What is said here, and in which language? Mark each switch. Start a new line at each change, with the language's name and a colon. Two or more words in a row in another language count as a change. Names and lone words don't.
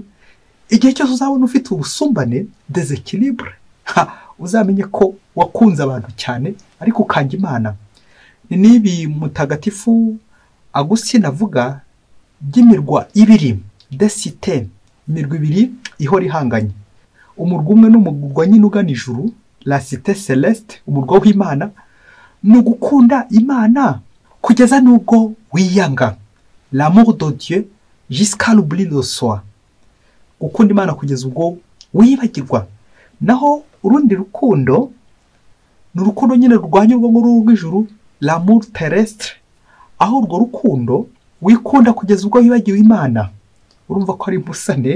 Kinyarwanda: Igihe cyose uzabona ufite ubusumbane, deséquilibre, uzamenye ko wakunze abantu cyane ariko ukanga Imana. Ni nibi mutagatifu Agustin avuga by'imirwa ibiri, desite, imirwa ibiri ihora ihanganye. Umurwa umwe n'umurwa nyine ugana ijuru,
French: la cité céleste,
Kinyarwanda: umurwa w'Imana, ni ugukunda Imana kugeza n'ubwo wiyanga,
French: l'amour de Dieu jusqu'à l'oubli de soi.
Kinyarwanda: Gukunda Imana kugeza ubwo wibagirwa. Naho urundi rukundo ni urukundo nyine rwanya urwo rw'ijuru,
French: l'amour terrestre,
Kinyarwanda: aho urwo rukundo wikunda kugeza ubwo wibagiwe Imana. Urumva ko ari impusane.